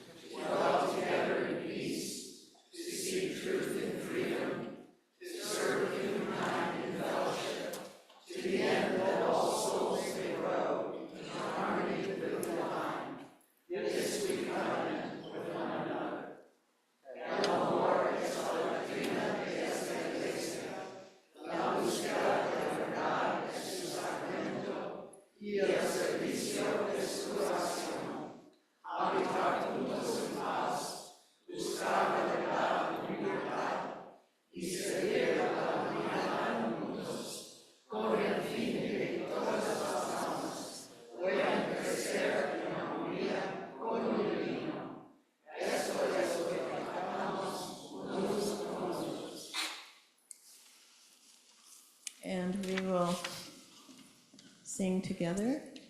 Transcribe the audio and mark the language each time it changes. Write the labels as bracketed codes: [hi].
[en] To dwell together in peace, to seek truth in freedom, to serve humankind in fellowship, to the end that all souls may grow in harmony with the divine. This we covenant with one another. [es] El amor es la doctrina de esta iglesia. La búsqueda de la verdad es su sacramento y el servicio de su oración. Habitar juntos en paz, buscar la verdad y libertad y servir a la humanidad juntos, con el fin de que todas las almas puedan crecer en armonía con el divino. Esto es lo que tratamos unos con otros. [en] And we will sing together.